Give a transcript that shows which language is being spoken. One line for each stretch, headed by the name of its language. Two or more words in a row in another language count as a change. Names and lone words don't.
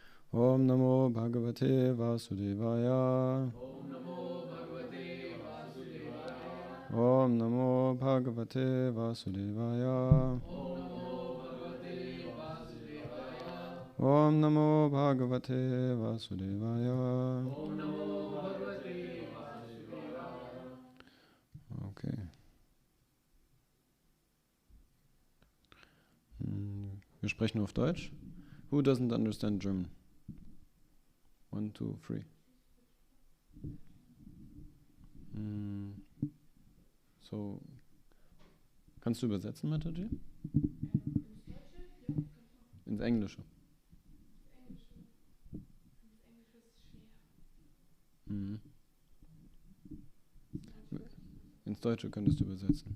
Sanskrit: ओं नमो भगवते वासुदेवाय. ओं नमो भगवते वासुदेवाय. ओं नमो भगवते वासुदेवाय.
German: Okay. Wir sprechen auf Deutsch.
English: Who doesn't understand German?
German: 1, 2, 3. So, kannst du übersetzen, Mataji? Ins Englische. Ins Deutsche könntest du übersetzen.